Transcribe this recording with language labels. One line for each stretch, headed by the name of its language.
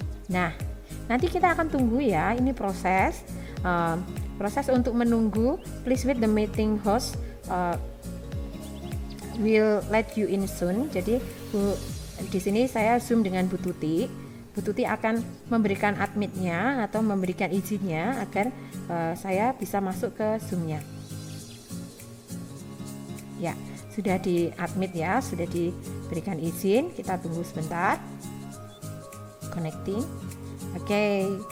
Indonesian: Nah, nanti kita akan tunggu ya, ini proses untuk menunggu.
English: Please wait, the meeting host will let you in soon.
Indonesian: Jadi di sini saya Zoom dengan Bu Tuti. Bu Tuti akan memberikan adminnya atau memberikan izinnya agar saya bisa masuk ke Zoom-nya. Ya, sudah di admit ya, sudah diberikan izin. Kita tunggu sebentar. Connecting. Oke.